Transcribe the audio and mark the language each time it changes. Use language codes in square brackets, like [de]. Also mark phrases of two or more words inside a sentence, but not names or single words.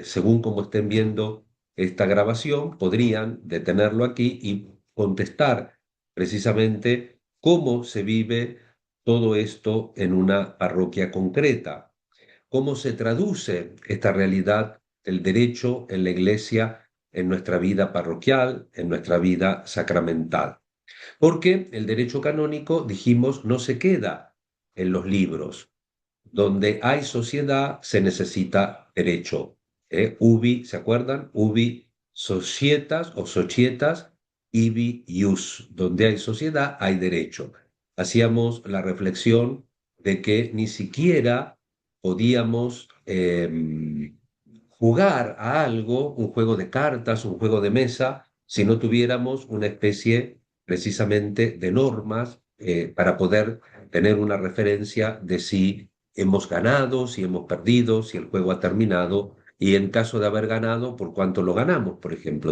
[es] Según como estén viendo esta grabación, podrían detenerlo aquí y contestar precisamente cómo se vive todo esto en una parroquia concreta, cómo se traduce esta realidad del derecho en la iglesia, en nuestra vida parroquial, en nuestra vida sacramental. Porque el derecho canónico, dijimos, no se queda en los libros. Donde hay sociedad se necesita derecho. Ubi, ¿se acuerdan? [la] Ubi societas o societas, ibi ius. [es] Donde hay sociedad hay derecho. Hacíamos la reflexión de que ni siquiera podíamos jugar a algo, un juego de cartas, un juego de mesa, si no tuviéramos una especie precisamente de normas para poder tener una referencia de si hemos ganado, si hemos perdido, si el juego ha terminado y en caso de haber ganado, por cuánto lo ganamos, por ejemplo.